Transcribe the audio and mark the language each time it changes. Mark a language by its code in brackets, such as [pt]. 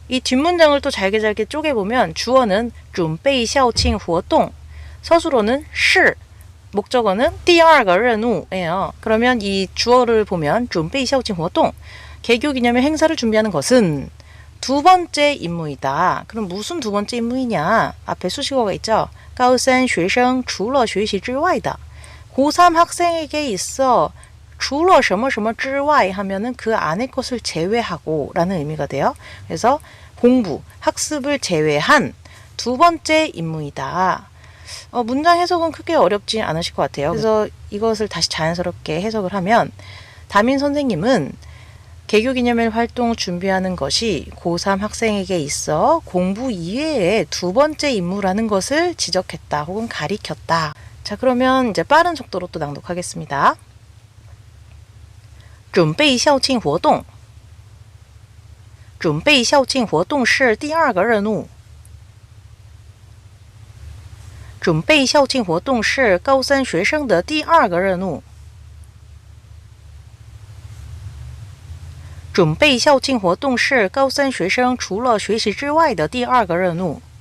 [ko] 이 뒷문장을 또 잘게 쪼개보면 주어는 [zh] 准备校庆活动, [ko] 서술어는 是, 목적어는 [zh] 第二个任务 [ko] 예요. 그러면 이 주어를 보면 [zh] 准备校庆活动, [ko] 개교 기념일 행사를 준비하는 것은 두 번째 임무이다. 그럼 무슨 두 번째 임무이냐? 앞에 수식어가 있죠. [zh] 高三学生除了学习之外的. [ko] 고3 학생에게 있어 [zh] 除了什么什么之外 [ko] 하면은 그 안의 것을 제외하고 라는 의미가 돼요. 그래서 공부, 학습을 제외한 두 번째 임무이다. 문장 해석은 크게 어렵지 않으실 것 같아요. 그래서 이것을 다시 자연스럽게 해석을 하면 담임 선생님은 개교기념일 활동 준비하는 것이 고3 학생에게 있어 공부 이외의 두 번째 임무라는 것을 지적했다 혹은 가리켰다. 자, 그러면 이제 빠른 속도로 또 낭독하겠습니다. [zh] 准备校庆活动准备校庆活动是第二个任务准备校庆活动是高三学生的第二个任务准备校庆活动是高三学生除了学习之外的第二个任务